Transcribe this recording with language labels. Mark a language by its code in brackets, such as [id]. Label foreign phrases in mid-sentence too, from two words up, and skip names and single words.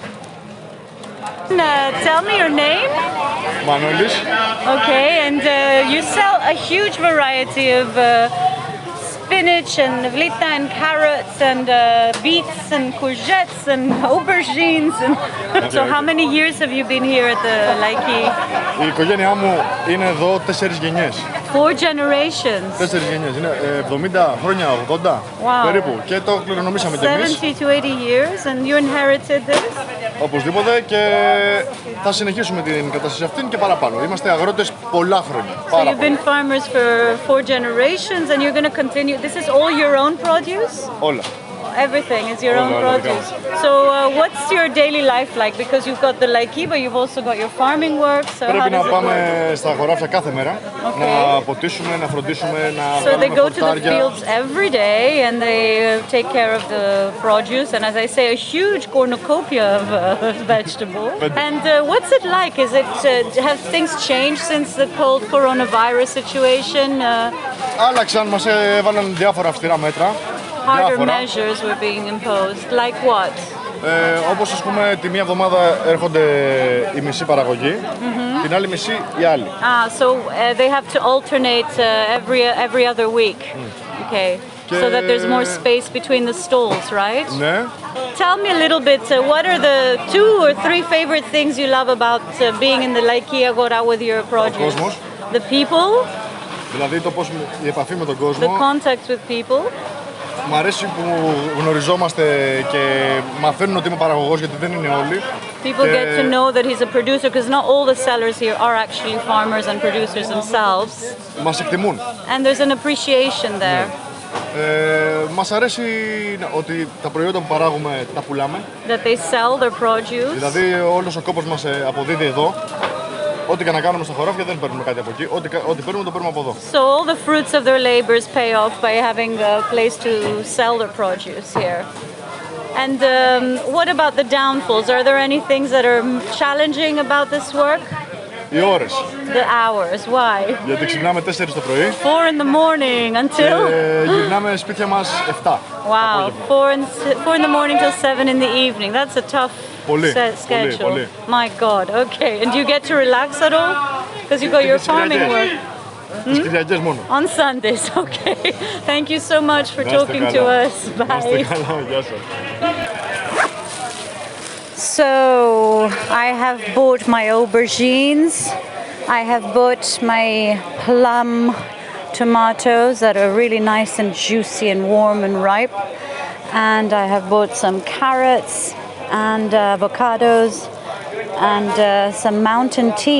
[en] Tell me your name. Manolis. Okay, and you sell a huge variety of spinach and vlita and carrots and beets and courgettes and aubergines. And so how many years have you been here at the Laiki? [el] Η οικογένειά μου είναι εδώ 4 γενιές. [en] 4 generations. [el] 4 γενιές. Είναι 70 χρόνια, 80 περίπου. Και το κληρονομήσαμε κι εμείς. [en] 70 to 80 years and you inherited this? [el] Οπωσδήποτε, και θα συνεχίσουμε την κατάσταση αυτήν και παραπάνω. Είμαστε αγρότες πολλά χρόνια. [en] So you've been farmers for 4 generations and you're going to continue. This is all your own produce? [el] Όλα. [en] Everything is your own produce. So what's your daily life like? Because you've got the Laiki, but you've also got your farming work. So [el] Πρέπει να πάμε στα χωράφια κάθε μέρα, να ποτίσουμε, να φροντίσουμε, να [en] So they [el] βγάλουμε [en] go to the [el] χορτάρια. [en] fields every day and they take care of the produce, and as I say, a huge cornucopia of vegetables. And what's it like? Is it have things changed since the whole coronavirus situation? [el] Άλλαξαν, μας έβαλαν διάφορα αυστηρά μέτρα. [en] Harder measures were being imposed. Like what? [el] Όπως ας πούμε τη μία εβδομάδα έρχονται η μισή παραγωγή, την άλλη μισή η άλλη. [en] So they have to alternate every other week. Okay. So that there's more space between the stalls, right? [el] Ναι. [en] Tell me a little bit, what are the 2 or 3 favorite things you love about being in the Laiki Agora with your produce? [el] κόσμος. [en] The people, [el] Δηλαδή η επαφή με τον κόσμο. [en] the contact with people. [el] Μ' αρέσει που γνωριζόμαστε και μαθαίνουν ότι είμαι παραγωγός, γιατί δεν είναι όλοι. [en] People get to know that he's a producer, because not all the sellers here are actually farmers and producers themselves. [el] Μας εκτιμούν. [en] And there's an appreciation there. [el] Μας αρέσει ότι τα προϊόντα που παράγουμε τα πουλάμε. [en] That they sell their produce. [el] Δηλαδή όλος ο κόπος μας αποδίδει εδώ. Ό,τι και να κάνουμε στα χωράφια δεν παίρνουμε κάτι από εκεί. Ό,τι παίρνουμε το παίρνουμε από εδώ. [en] So all the fruits of their labors pay off by having a place to sell their produce here. And what about the downfalls? Are there any things that are challenging about this work? [el] Οι ώρες. [en] The hours, why? [el] Γιατί ξυπνάμε 4 το πρωί. [en] 4 in the morning until? [el] Και γυρνάμε σπίτια μας 7. [en] Wow, 4 in the morning till 7 in the evening. That's a tough [el] Πολύ. [en] schedule. [el] Πολύ. [en] My God, okay. And do you get to relax at all? Because you got your farming work. [el] Τις Κυριακές μόνο. [en] On Sundays, okay. Thank you so much for [el] Να είστε [en] talking to [el] καλά. [en] us. [el] Να είστε [en] Bye. [el] καλά, γεια σας. [en] So, I have bought my aubergines. I have bought my plum tomatoes that are really nice and juicy and warm and ripe. And I have bought some carrots and avocados and some mountain tea.